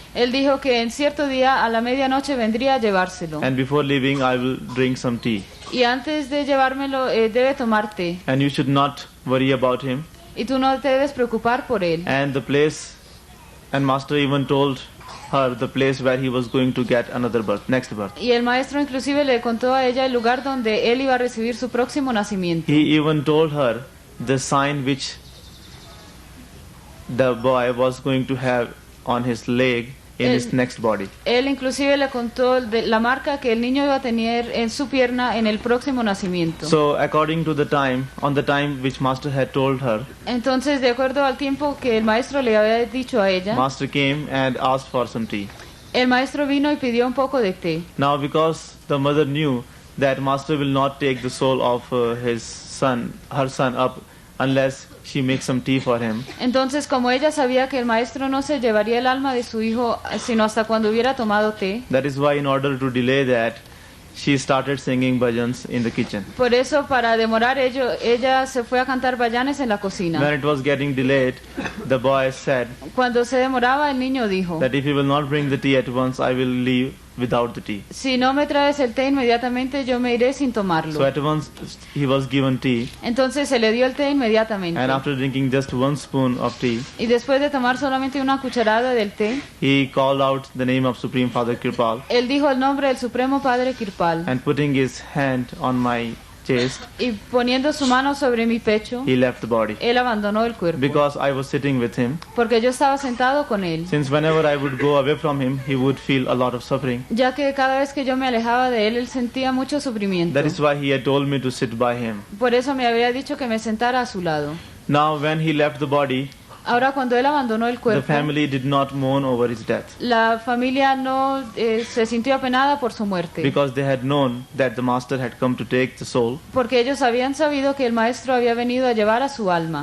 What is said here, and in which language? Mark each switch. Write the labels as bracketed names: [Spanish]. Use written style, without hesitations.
[Spanish] él dijo que en cierto día a la medianoche vendría a llevárselo. [English] and before leaving I will drink some tea. [Spanish] Y antes de llevármelo debe tomar té. [English] And you should not worry about him. [Spanish] Y tú no te debes preocupar por él. [English] And the place, and Master even told her the place where he was going to get another birth, next birth. [Spanish] Y el maestro inclusive le contó a ella el lugar donde él iba a recibir su próximo nacimiento. [English] He even told her the sign which the boy was going to have on his leg in his next body. [Spanish] Él inclusive le contó la marca que el niño iba a tener en su pierna en el próximo nacimiento. [English] So according to the time, on the time which Master had told her, [Spanish] Entonces, de acuerdo al tiempo que el maestro le había dicho a ella, [English] Master came and asked for some tea. [Spanish] el maestro vino y pidió un poco de té. [English] Now because the mother knew that Master will not take the soul of her son up unless she makes some tea for him, [Spanish] Entonces, como ella sabía que el maestro no se llevaría el alma de su hijo sino hasta cuando hubiera tomado té, [English] that is why in order to delay that, she started singing bhajans in the kitchen. [Spanish] por eso para demorar ello, ella se fue a cantar bayanes en la cocina. [English] When it was getting delayed, the boy said [Spanish] Cuando se demoraba, el niño dijo, [English] that if he will not bring the tea at once, I will leave without the tea. [Spanish] si no me traes el té inmediatamente, yo me iré sin tomarlo. [English] So at once he was given tea, [Spanish] Entonces se le dio el té inmediatamente. [English] and after drinking just 1 spoon of tea, [Spanish] Y después de tomar solamente una cucharada del té, [English] he called out the name of Supreme Father Kirpal, [Spanish] él dijo el nombre del Supremo Padre Kirpal. [English] and putting his hand on my chest, [Spanish] y poniendo su mano sobre mi pecho, [English] he left the body. [Spanish] él abandonó el cuerpo. [English] Because I was sitting with him, [Spanish] Porque yo estaba sentado con él. [English] since whenever I would go away from him, he would feel a lot of suffering. [Spanish] Ya que cada vez que yo me alejaba de él, él sentía mucho sufrimiento. [English] That is why he had told me to sit by him. [Spanish] Por eso me había dicho que me sentara a su lado. [English] Now, when he left the body, [Spanish] Ahora, cuando él abandonó el [English] the [Spanish] cuerpo, [English] family did not mourn over his death. [Spanish] la familia no se sintió apenada por su muerte. [English] Because they had known that the master had come to take the soul, [Spanish] Porque ellos habían sabido que el maestro había venido a llevar a su alma.